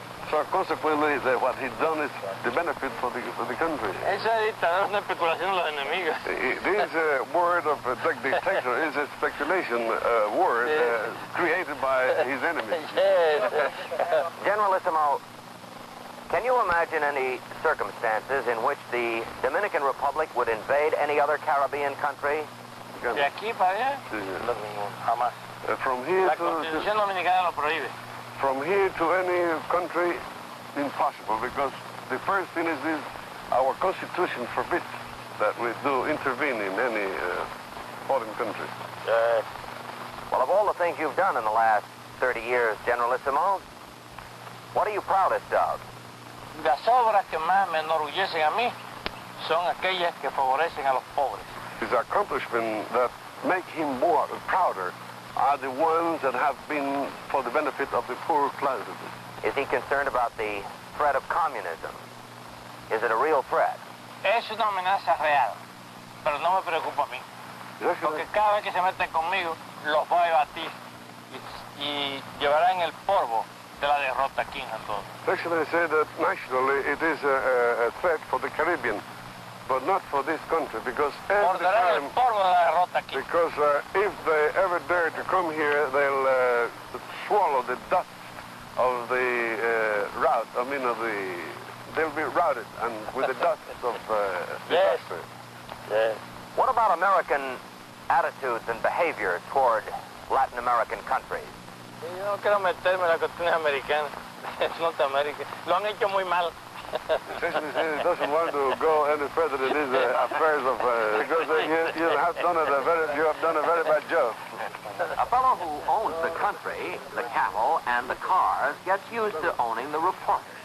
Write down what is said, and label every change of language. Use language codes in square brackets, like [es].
[en] So consequently, what he's done is the benefit for the country. [es] Eso es dictador, es una especulación de los enemigos. [en] This word of dictator is a speculation word created by his enemies. Yes. Generalissimo, can you imagine any circumstances in which the Dominican Republic would invade any other Caribbean country? [es] De aquí para allá, jamás. [en] From here [es] La Constitución Dominicana lo prohíbe. [en] From here to any country, impossible, because the first thing is our Constitution forbids that we do intervene in any foreign country. Well, of all the things you've done in the last 30 years, Generalissimo, what are you proudest of? [es] Las obras que más me enorgullecen a mí son aquellas que favorecen a los pobres. [en] His accomplishments that make him more prouder are the ones that have been for the benefit of the poor classes. Is he concerned about the threat of communism? Is it a real threat? [es] Es una amenaza real, pero no me preocupa a mí. Porque cada vez que se meten conmigo, los voy a batir y llevarán el polvo de la derrota aquí en todo. [en] Actually, I say that nationally it is a threat for the Caribbean, but not for this country, because every time, because if they ever dare to come here, they'll swallow the dust of the rout. I mean, they'll be routed and with the dust of disaster. Yes. What about American attitudes and behavior toward Latin American countries? [es] Yo no quiero meterme en la cuestión americana. Es Norteamérica. Lo han hecho muy mal. [en] Especially since he doesn't want to go any further in these affairs of because you have done a very bad job. A fellow who owns the country, the cattle, and the cars gets used to owning the reporters.